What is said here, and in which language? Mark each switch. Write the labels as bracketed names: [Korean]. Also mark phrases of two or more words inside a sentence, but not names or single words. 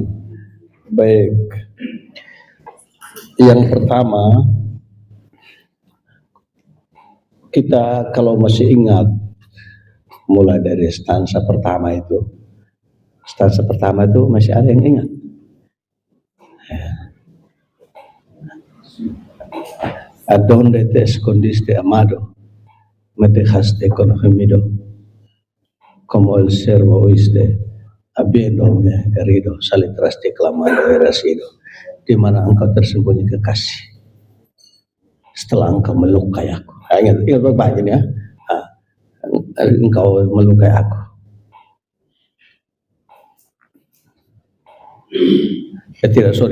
[Indonesian] Baik, yang pertama, kita kalau masih ingat mulai dari stansa pertama itu masih ada yang ingat? [Spanish] A donde te escondiste, amado, me dejaste con gemido, como el servo oíste, habiéndome herido, salí tras ti clamando eras ido, [Indonesian] di mana engkau tersembunyi kekasih, setelah engkau melukai aku. Ingat baik ini ya. Engkau melukai aku. Tidak, sorry.